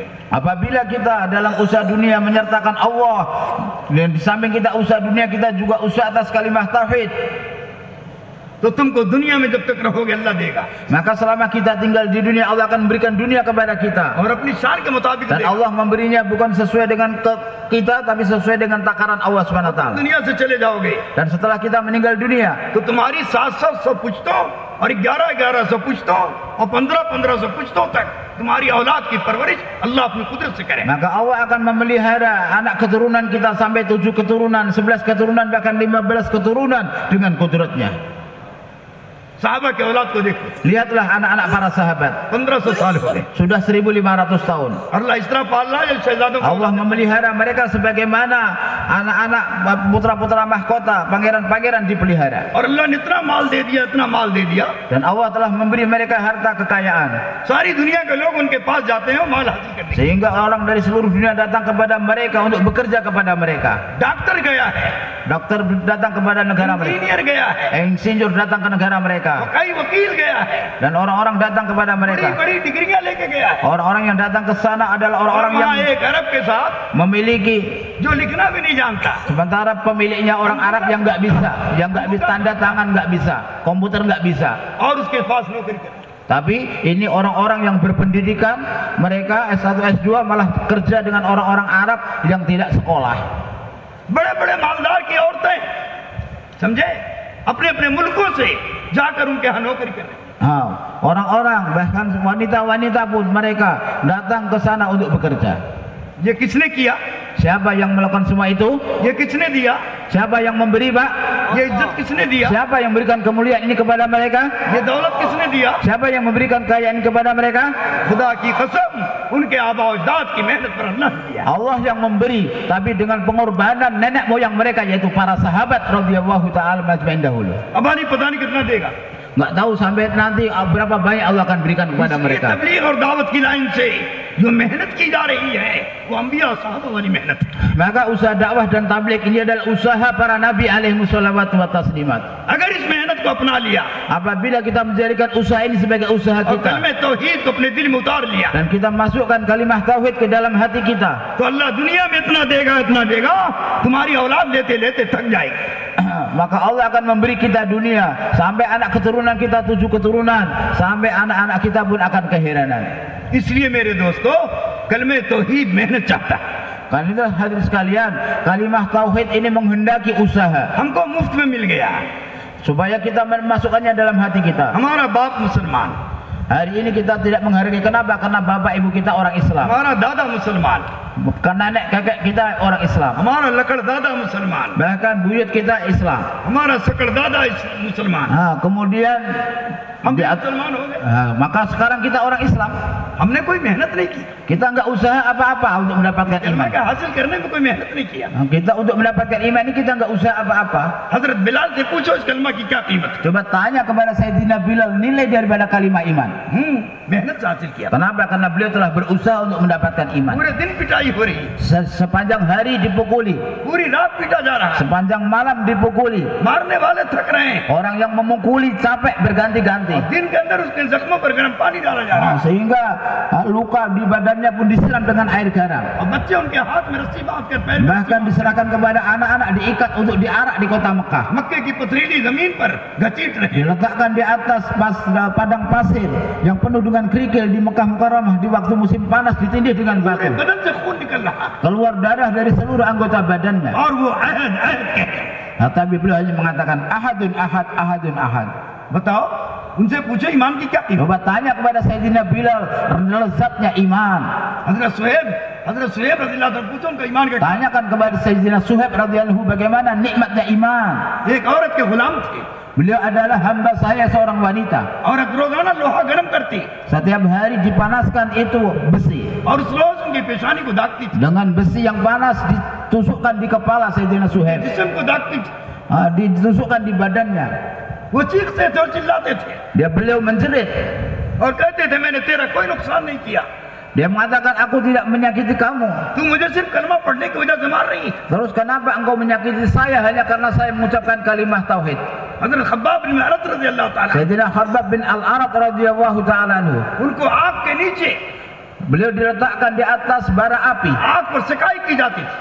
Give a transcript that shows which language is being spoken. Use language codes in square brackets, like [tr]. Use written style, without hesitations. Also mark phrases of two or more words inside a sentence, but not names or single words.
[id] Apabila kita dalam usaha dunia menyertakan Allah, dan di samping kita usaha dunia, kita juga usaha atas kalimah tauhid, [ur] تو تم کو دنیا میں جب تک رہو گے اللہ دے گا [id] maka selama kita tinggal di dunia, Allah akan memberikan dunia kepada kita. [ur] اور اپنی شان کے مطابق [id] Dan [ur] دے گا. [id] Allah memberinya bukan sesuai dengan kita, tapi sesuai dengan takaran Allah [ar] سبحانه وتعالى. [ur] دنیا سے چلے جاؤ گے [id] Dan setelah kita meninggal dunia, [ur] تو تمہاری 700 پشتوں اور 1100 پشتوں اور 1500 پشتوں تک تمہاری اولاد کی پرورش اللہ اپنی قدرت سے کرے. [id] maka Allah akan memelihara anak keturunan kita sampai 7 keturunan, 11 keturunan, bahkan 15 keturunan dengan kudratnya. [ur] صحابہ کے اولاد کو دیکھو, [id] Lihatlah anak-anak para sahabat. [ur] 1500 سال ہو گئے. [id] Sudah 1500 tahun. [ur] اللہ اس طرح پال رہا ہے شہزادوں کو. [id] Allah memelihara mereka sebagaimana anak-anak putra-putra mahkota, pangeran-pangeran dipelihara. [ur] اور اللہ نے اتنا مال دے دیا، اتنا مال دے دیا, [id] Dan Allah telah memberi mereka harta kekayaan. [ur] ساری دنیا کے لوگ ان کے پاس جاتے ہیں مال حاصل کرنے. [id] Sehingga orang dari seluruh dunia datang kepada mereka untuk bekerja kepada mereka. [ur] ڈاکٹر گیا ہے, [id] Dokter datang kepada negara mereka. [ur] انجینئر گیا ہے, [id] Insinyur datang ke negara mereka. [ur] کئی وکیل گیا ہے, [id] Dan orang-orang datang kepada [ur] बड़ी [id] mereka. [ur] بڑی ڈگریاں لے کے گیا ہے. [id] Orang-orang yang datang ke sana adalah [ur] और [id] orang-orang yang [ur] وہاں ایک عرب کے ساتھ [id] memiliki, [ur] جو لکھنا بھی نہیں جانتا, [id] sementara pemiliknya orang Arab yang nggak bisa, tanda tangan nggak bisa, komputer nggak bisa. [ur] اور اس کے پاس نوکری کرے. [id] Tapi ini orang-orang yang berpendidikan, mereka S1, S2 malah kerja dengan orang-orang Arab yang tidak sekolah. [ur] بڑے بڑے مالدار کی عورتیں سمجھے اپنے اپنے ملکوں سے جا کر ان کے یہاں نوکری کر رہے ہیں. [id] Orang-orang bahkan wanita-wanita pun mereka datang ke sana untuk bekerja. [ur] یہ کس نے کیا? [id] Siapa yang melakukan semua itu? [ur] یہ کس نے دیا? [id] Siapa yang memberi, Pak? [ur] یہ عزت کس نے دیا? [id] Siapa yang memberikan kemuliaan ini kepada mereka? [ur] یہ دولت کس نے دیا? [id] Siapa yang memberikan kekayaan ini kepada mereka? [ur] خدا کی قسم ان کے آبا اجداد کی محنت پر اللہ نے دیا. [id] Allah yang memberi, tapi dengan pengorbanan nenek moyang mereka, yaitu para sahabat [ar] رضي الله تعالى أجمعين [id] dahulu. [ur] ابانی پتا نہیں کتنا دے گا. [id] Nggak tahu sampai nanti berapa banyak Allah akan berikan kepada [ur] ये [id] mereka. [ur] تبلیغ اور دعوت کی لائن سے جو محنت کی جا رہی ہے وہ انبیا صحابہ والی محنت ہے. [id] Maka usaha dakwah dan tabligh ini adalah usaha para nabi [ar] عليهم الصلاة والتسليمات. [ur] اگر اس محنت کو اپنا لیا [id] Apabila kita menjadikan usaha ini sebagai usaha [ur] और [id] kita [ur] کلمے توحید کو اپنے دل میں اتار لیا [id] dan kita masukkan kalimah tauhid ke dalam hati kita, [ur] تو اللہ دنیا میں اتنا دے گا تمہاری اولاد لیتے لیتے تھک جائے گی. [id] maka Allah akan memberi kita dunia sampai anak keturunan kita 7 keturunan, sampai anak-anak kita pun akan keheranan. [ur] اس لیے میرے دوستو کلمے توحید محنت چاہتا ہے. [id] Karena itu hadirin sekalian, kalimah tauhid ini menghendaki usaha [ur] ہم کو مفت میں مل گیا, [id] supaya kita memasukkannya dalam hati kita. [ur] ہمارا باپ مسلمان, [id] Hari ini kita tidak menghargai. Kenapa? Karena bapak ibu kita orang Islam, [ur] ہمارا دادا مسلمان, [id] karena nenek kakek kita orang Islam, [ur] ہمارا لکڑ دادا مسلمان, [id] bahkan buyut kita Islam. [ur] ہمارا سکڑ دادا مسلمان, [id] Kemudian [ur] ہم بھی [id] di [ur] مسلمان ہو گئے. [id] maka sekarang kita orang Islam. [ur] ہم نے کوئی محنت نہیں کی, [id] Kita nggak usaha apa-apa untuk mendapatkan [ur] कलमा [id] iman. [ur] کا حاصل کرنے میں کوئی محنت نہیں کیا. [id] Kita untuk mendapatkan iman ini kita nggak usaha apa-apa. [ur] حضرت بلال سے پوچھو اس کلمہ کی کیا قیمت ہے. [id] Coba tanya kepada Sayyidina Bilal nilai daripada kalimah iman. [ur] محنت سے حاصل کیا. [id] Kenapa? Karena beliau telah berusaha untuk mendapatkan iman. [ur] پورے دن پٹائی ہو رہی, [id] Sepanjang hari dipukuli, [ur] پوری رات پیٹا جا رہا ہے, [id] sepanjang malam dipukuli. [ur] مارنے والے تھک رہے ہیں, [id] Orang yang memukuli capek berganti-ganti. [ur] دن کے اندر اس کے زخموں پر گرم پانی ڈالا جا رہا ہے [id] Sehingga luka di badannya pun disiram dengan air garam. [ur] اور بچے ان کے ہاتھ میں رسی باندھ کر پیر میں [id] Bahkan diserahkan kepada anak-anak diikat untuk diarak di kota Mekah. [ur] مکے کی پتھریلی زمین پر گھسیٹ رہے ہیں. [id] Diletakkan di atas padang pasir yang penuh dengan kerikil di Mekah Mukarramah di waktu musim panas, ditindih dengan [ur] پورے [id] batu. [ur] بدن سے خون نکل رہا ہے [id] Keluar darah dari seluruh anggota badannya. [ur] اور وہ [ar] أحد أحد [ur] کہتے ہیں. [id] Tapi beliau hanya mengatakan [ar] أحد أحد، أحد أحد. [ur] بتاؤ ان سے پوچھو ایمان کی کیا قیمت. [id] Coba tanya kepada Sayyidina Bilal lezatnya iman. [ur] حضرت صہیب [ar] رضي الله عنه [ur] پوچھو ان کا ایمان کا. [id] Tanyakan kepada Sayyidina Suhaib radhiyallahu bagaimana nikmatnya iman. [ur] ایک عورت کے غلام تھے, [id] Beliau adalah hamba saya, seorang wanita. [ur] عورت روزانہ لوہا گرم کرتی [id] Setiap hari dipanaskan itu besi. [ur] اور اس روز ان کی پیشانی کو داغتی تھی, [id] Dengan besi yang panas ditusukkan di kepala Sayyidina Suhaib. [ur] جسم کو داغتی تھی. [id] Ditusukkan di badannya. [ur] وہ چیختے تھے اور چلاتے تھے [id] Beliau menjerit. [ur] اور کہتے تھے میں نے تیرا کوئی نقصان نہیں کیا, [id] Dia mengatakan aku tidak menyakiti kamu. [ur] تو مجھے صرف کلمہ پڑھنے کی وجہ سے مار رہی ہے. [id] Terus kenapa engkau menyakiti saya hanya karena saya mengucapkan kalimah tauhid? [ur] حضرت خباب بن ارت [ar] رضي الله تعالى [id] Sayyidina Khabbab bin Al-Arat [ar] رضي الله تعالى عنه, [ur] ان کو آگ کے نیچے [id] beliau diletakkan di atas bara api [ur] آگ پر سکائی کی جاتی تھی.